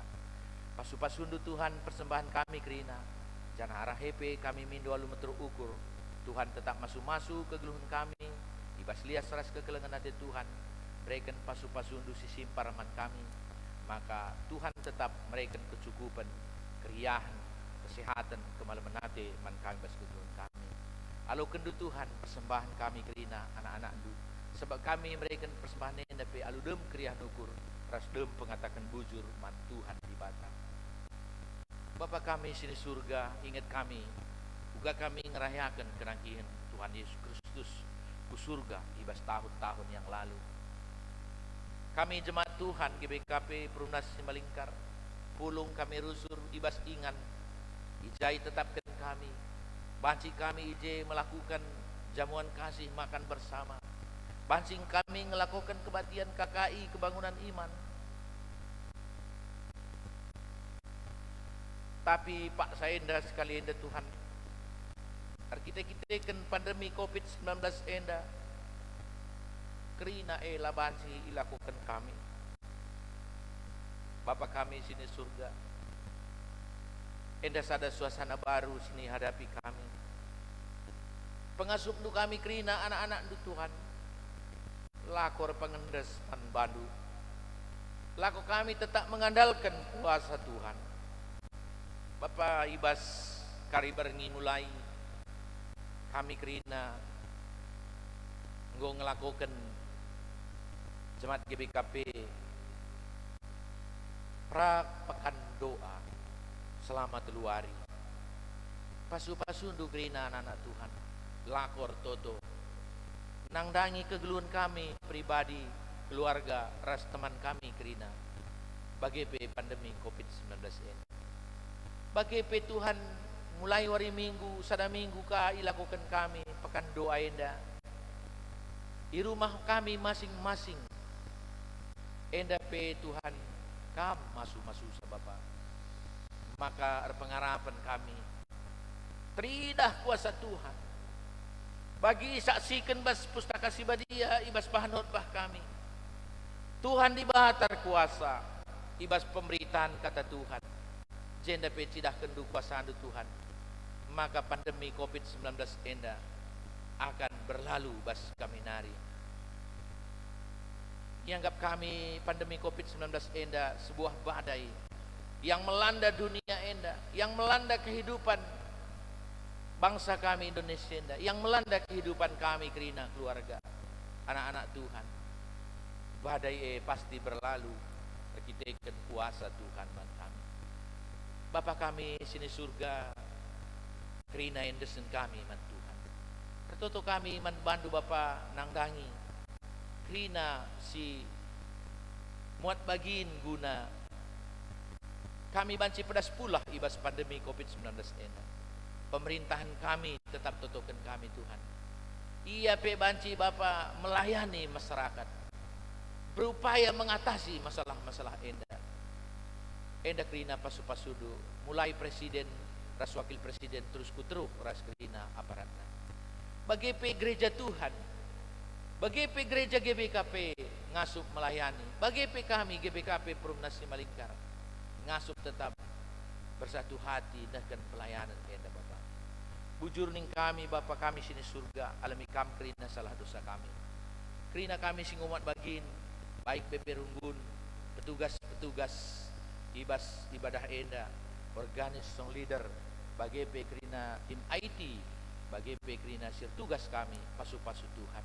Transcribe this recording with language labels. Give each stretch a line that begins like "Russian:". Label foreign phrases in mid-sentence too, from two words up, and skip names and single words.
Batak Karo: Pasu-pasundu Tuhan persembahan kami kerina, jangan arah hepe kami mindu alu meter ukur. Tuhan tetap masuk-masuk ke geluhun kami, ibas lias ras kekelengan hati Tuhan, berikan pasu-pasundu sisi paraman kami,
Indonesian: maka Tuhan tetap memberikan kecukupan,
Batak Karo: keriahan, kesehatan, kemalaman hati man kami bas kegeluhun kami. Alu kendu Tuhan persembahan kami kerina anak-anak du, sebab kami
Indonesian: memberikan persembahan ini
Batak Karo: tapi alu dem kriah nukur, ras dem pengatakan bujur man Tuhan di bata. Bapa kami sini surga, ingat kami, uga kami ngerayakan kenangkihan Tuhan Yesus Kristus ku surga ibas
Indonesian: tahun-tahun yang lalu.
Batak Karo: Kami jemaat Tuhan GBKP Perumnas Simalingkar, pulung kami rusur ibas ingan Ijai tetapkan kami, banci kami ije
Indonesian: melakukan jamuan kasih makan bersama,
Batak Karo: banci kami
Indonesian: melakukan kebaktian KKI kebangunan iman.
Batak Karo: Tapi Pak Saenda sekali enda Tuhan, kita kan pandemi COVID-19 enda, kerina labansi ilakukan kami. Bapa kami sini surga, enda sada
Indonesian: suasana baru
Batak Karo: sini hadapi kami. Pengasup du kami kerina anak-anak du Tuhan, lakor pengendes pan bandu.
Indonesian: Laku kami tetap mengandalkan kuasa Tuhan.
Batak Karo: Bapa ibas kari berengi mulai kami kerina nggo ngelakukan jemaat GBKP pra pekan doa selama 3 hari. Pasu-pasu ndu kerina anak-anak Tuhan lakor toto nangdangi kegeluhan kami pribadi, keluarga, ras teman kami kerina bagi pandemi COVID-19 ini. Bagi Tuhan mulai hari Minggu, sada minggu ka ilakukan kami pekan doa enda.
Indonesian: Di rumah kami masing-masing.
Batak Karo: Enda Tuhan kam masu-masu sa Bapa.
Indonesian: Maka pengharapan kami teridah kuasa Tuhan.
Batak Karo: Bagi saksikan bas pustaka sibadia ibas pahanot bah kami. Tuhan dibahatar kuasa ibas pemberitaan kata Tuhan. Jenda cidah kendu kuasaan Tuhan, maka pandemi COVID-19 enda
Indonesian: akan berlalu
Batak Karo: bas kami nari.
Indonesian: Ianggap kami pandemi COVID-19 enda sebuah badai yang melanda dunia enda, yang melanda kehidupan bangsa kami Indonesia enda, yang melanda kehidupan kami kerina keluarga, anak-anak Tuhan. Badai pasti berlalu, kita ikan kuasa Tuhan man kami.
Batak Karo: Bapa kami sini surga, kerina endesen kami man Tuhan. Tertutup kami man bandu Bapa nangdangi, kerina si muat bagin guna kami banci pedas pula ibas
Indonesian: pandemi COVID-19 ini. Pemerintahan kami tetap tutupkan kami Tuhan. Ia banci Bapa melayani masyarakat, berupaya mengatasi masalah-masalah enda.
Batak Karo: Enda kerina pasu-pasudu, mulai presiden, ras wakil presiden terus kuteruk ras kerina aparatna. Bagi gereja Tuhan, bagi gereja GBKP ngasup melayani, bagi kami GBKP Perumnasi Malingkar ngasup
Indonesian: tetap bersatu hati dan pelayanan
Batak Karo: enda Bapa. Bujur ning kami Bapa kami sini surga, alami kami kerina salah dosa kami. Kerina kami sing umat bagin, baik BP Runggun, petugas-petugas ibas ibadah enda, organis song leader, bagi kerina tim IT, bagi kerina sir tugas kami, pasu-pasu Tuhan.